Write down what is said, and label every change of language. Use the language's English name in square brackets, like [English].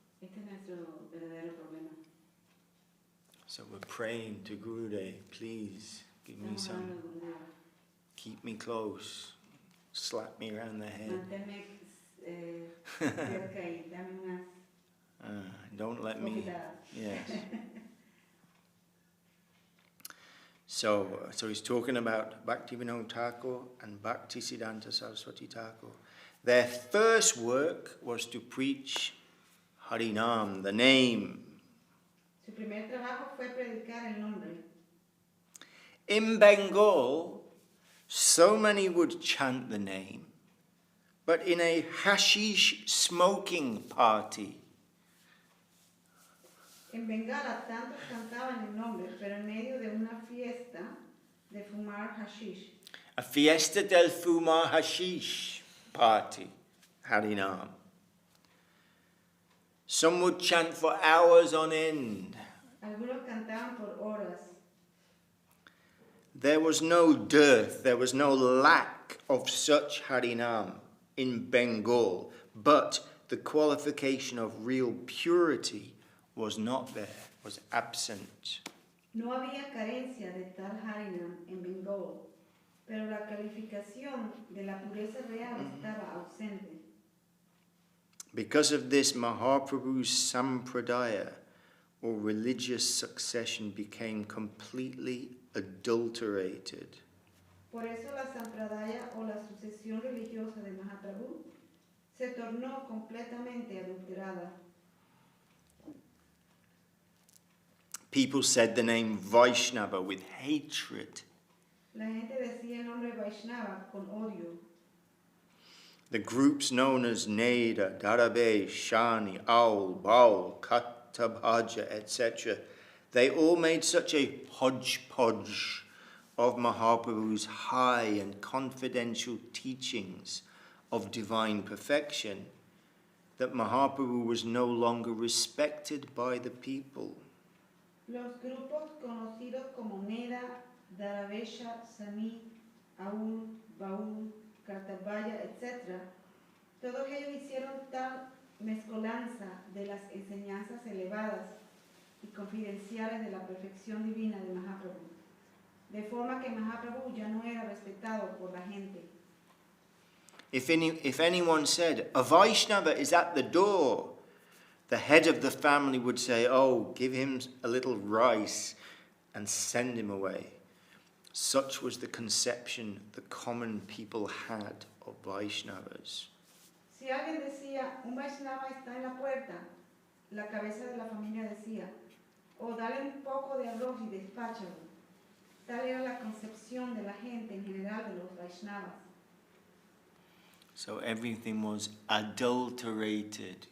[Spanish] este es nuestro verdadero problema. [English] So we're praying to Gurudev, please give me [Spanish] Estamos [English] some, [Spanish] hablando con Dios. [English] keep me close, slap me around the head. [Spanish] Manténme cerca y dame unas [English] Don't let me, [Spanish] bofetadas. [English] yes. So he's talking about Bhaktivinoda Thakur and Bhaktisiddhanta Saraswati Thakur. Their first work was to preach Harinam, the name. [Spanish] Su primer trabajo fue predicar el nombre. [English] In Bengal, so many would chant the name, but in a hashish smoking party, [Spanish] En Bengala tantos cantaban el nombre, pero en medio de una fiesta de fumar hashish. a fiesta del fumar hashish party, Harinam. [English] Some would chant for hours on end. [Spanish] Algunos cantaban por horas. [English] There was no dearth, there was no lack of such Harinam in Bengal, but the qualification of real purity was not there, was absent. [Spanish] No había carencia de tal Harinam en Bengal, pero la calificación de la pureza real estaba ausente. [English] Because of this, Mahaprabhu's Sampradaya, or religious succession, became completely adulterated. [Spanish] Por eso la Sampradaya o la sucesión religiosa de Mahaprabhu se tornó completamente adulterada. [English] People said the name Vaishnava with hatred. [Spanish] La gente decía el nombre Vaishnava con odio. [English] The groups known as Neda, Darabe, Shani, Aul, Baul, Kattabhaja, etc., they all made such a hodgepodge of Mahaprabhu's high and confidential teachings of divine perfection that Mahaprabhu was no longer respected by the people. [Spanish] Los grupos conocidos como Neda, Darabesha, Sami, Aul, Baul, Kartabaya, etc., todos ellos hicieron tal mezcolanza de las enseñanzas elevadas y confidenciales de la perfección divina de Mahaprabhu, de forma que Mahaprabhu ya no era respetado por la gente. [English] If anyone said, "A Vaishnava is at the door," the head of the family would say, "Oh, give him a little rice and send him away." Such was the conception the common people had of Vaishnavas. [Spanish] Si alguien decía, un Vaishnava está en la puerta, la cabeza de la familia decía, o dale un poco de arroz y despáchalo. Tal era la concepción de la gente en general de los Vaishnavas. [English] So everything was adulterated.